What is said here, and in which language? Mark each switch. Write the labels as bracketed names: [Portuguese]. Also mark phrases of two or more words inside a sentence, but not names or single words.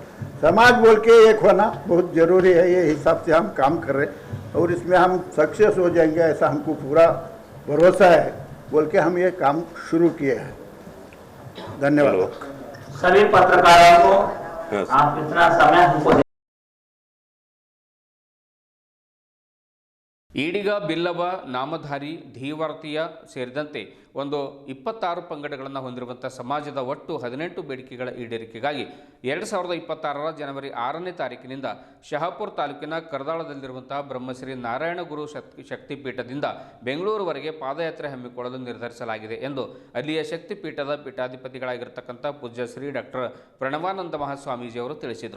[Hindi] समाज बोल के एक होना बहुत जरूरी है। ये हिसाब से हम काम कर रहे हैं और इसमें हम सक्सेस हो जाएंगे ऐसा हमको पूरा भरोसा है बोल के हम ये काम शुरू किए हैं। धन्यवाद सभी पत्रकारों को, आप इतना समय हमको। [Kannada] ಈಡಿಗ ಬಿಲ್ಲವ ನಾಮಧಾರಿ ಧೀವರ್ತಿಯ ಸೇರಿದಂತೆ ಒಂದು 26 ಪಂಗಡಗಳನ್ನು ಹೊಂದಿರುವಂಥ ಸಮಾಜದ ಒಟ್ಟು 18 ಬೇಡಿಕೆಗಳ ಈಡೇರಿಕೆಗಾಗಿ 2026ರ ಜನವರಿ 6ನೇ ತಾರೀಕಿನಿಂದ ಶಹಾಪುರ ತಾಲೂಕಿನ ಕರ್ದಾಳದಲ್ಲಿರುವಂತಹ ಬ್ರಹ್ಮಶ್ರೀ ನಾರಾಯಣ ಗುರು ಶಕ್ತಿಪೀಠದಿಂದ ಬೆಂಗಳೂರುವರೆಗೆ ಪಾದಯಾತ್ರೆ ಹಮ್ಮಿಕೊಳ್ಳಲು ನಿರ್ಧರಿಸಲಾಗಿದೆ ಎಂದು ಅಲ್ಲಿಯ ಶಕ್ತಿಪೀಠದ ಪೀಠಾಧಿಪತಿಗಳಾಗಿರ್ತಕ್ಕಂಥ ಪೂಜ್ಯ ಶ್ರೀ ಡಾಕ್ಟರ್ ಪ್ರಣವಾನಂದ ಮಹಾಸ್ವಾಮೀಜಿಯವರು ತಿಳಿಸಿದರು.